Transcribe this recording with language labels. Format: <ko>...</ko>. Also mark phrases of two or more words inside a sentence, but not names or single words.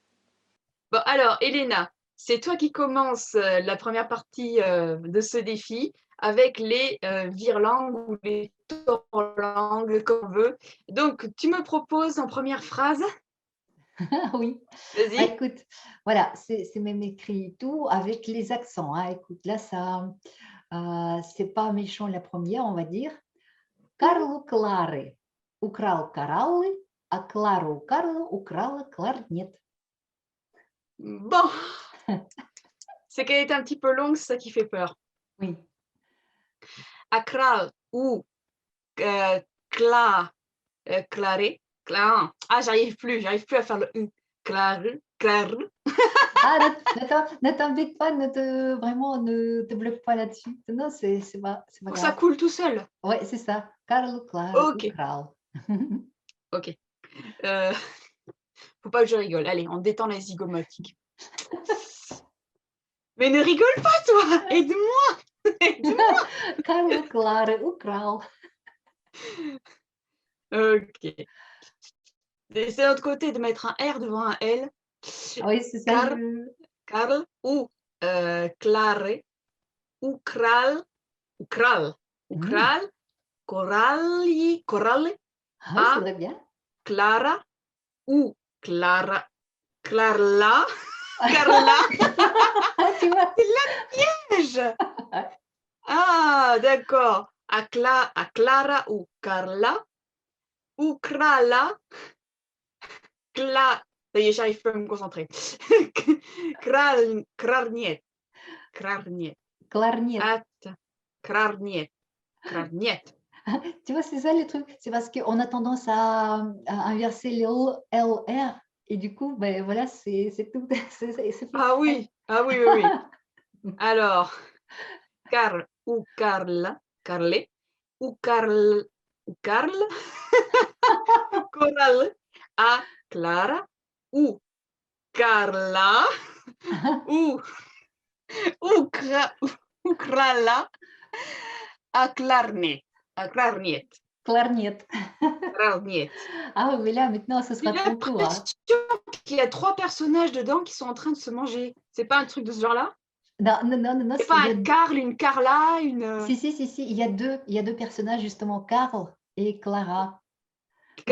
<fr>Bon, alors, Elena, c'est toi qui commences la première partie de ce défi avec les virlangues ou les torlangues, comme on veut. Donc, tu me proposes en première phrase, Oui, vas-y. écoute, voilà, c'est même écrit et tout avec les accents, hein. Écoute, là, ça, c'est pas méchant la première, on va dire.</fr> <ru>Карлу Клары украл кораллы, а Клару у Карла украла кларнет.</ru> <fr>Bon, c'est qu'elle est un petit peu longue, c'est ça qui fait peur. Oui, Akral ou cla, claré, ah, j'arrive plus à faire le U. Clar. ah, ne t'embête pas, vraiment, ne te bloque pas là-dessus. Non, c'est pas Faut que ça grave. coule tout seul. Ouais, c'est ça.</fr> <ru>Карлу Клары</ru> <fr>Ok,</fr> <ru>украл.</ru> <fr>ok. Euh, faut pas que je rigole. Allez, on détend la zygomatique. Mais ne rigole pas, toi. Aide-moi. Aide-moi.</fr> <ru>Карлу Клары украл.</ru> <fr>Ok. C'est l'autre côté de mettre un R devant un L. Oui, c'est ça. Karl ou Clare ou Kral ou Kral ou Kral, Coralie Ah oui, c'est a très bien. Clara ou Clara, Clarla, Carla. Tu vois? C'est la piège. Ah, d'accord. À Clara ou Carla ou Krala, ça y est, j'arrive pas à me concentrer.</fr> <ru>Krarniet. Krarniet. Кларнет. Krarniet. Krarniet.</ru> <fr>Tu vois, c'est ça le truc. C'est parce qu'on a tendance à inverser les LR et du coup, ben voilà, c'est tout. C'est fait Ah exprès. oui, ah oui, oui, oui. Alors, Carl ou Carla, Carle ou Carl ou Carl, Coral à Clara ou Carla ou Ukrala à Clarnet. À Clarniet.</fr> <ru>Кларнет. Clarniet.</ru> <fr>Ah oui, mais là, maintenant, ce J'ai sera ton tour, hein. l'impression qu'il y a 3 personnages dedans qui sont en train de se manger. C'est pas un truc de ce genre-là? Non, non, non, non, non, C'est pas un Carl, une Carla, une si, il y a deux personnages, justement, Carl et Clara. Ou</fr>